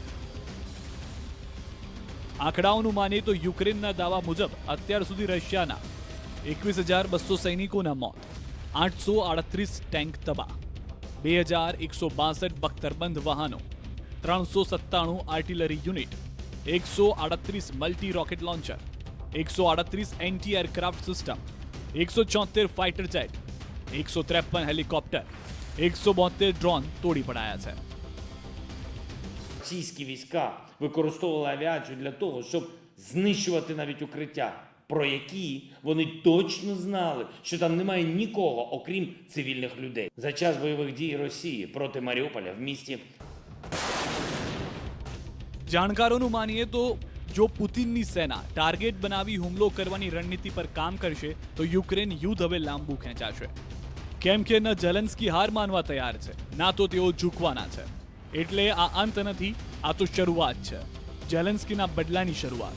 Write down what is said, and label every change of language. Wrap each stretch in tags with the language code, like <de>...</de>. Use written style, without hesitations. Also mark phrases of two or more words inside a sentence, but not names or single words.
<gu>આંકડાઓનું માનીએ તો યુક્રેનના દાવા મુજબ અત્યાર સુધી રશિયાના 21,200 સૈનિકોના મોત, 838 ટેન્ક તબાહ, 2,162 બખ્તરબંધ વાહનો, 397</gu> <en>artillery unit,</en> <gu>138</gu> <en>multi rocket launcher,</en> <gu>138</gu> <en>anti aircraft system,</en> <gu>174</gu> <en>fighter jet,</en> <gu>153 હેલિકોપ્ટર, 172 ડ્રોન તોડી પડાયા છે.</gu> <uk>Російські війська використовували авіацію для того, щоб знищувати навіть укриття, про які вони точно знали, що там немає нікого, окрім цивільних людей. За час бойових дій Росії проти Маріуполя в місті</uk> <gu>જાણકારોનું માનીએ તો જો પુતિનની સેના ટાર્ગેટ બનાવી હુમલો કરવાની રણનીતિ પર કામ કરશે તો યુક્રેન યુદ્ધ હવે લાંબુ ખેંચાશે. કેમ કે ન ઝેલેન્સ્કી હાર માનવા તૈયાર છે, ના તો તેઓ ઝૂકવાના છે. એટલે આ અંત નથી, આ તો શરૂઆત છે, ઝેલેન્સ્કીના બદલાની શરૂઆત.</gu>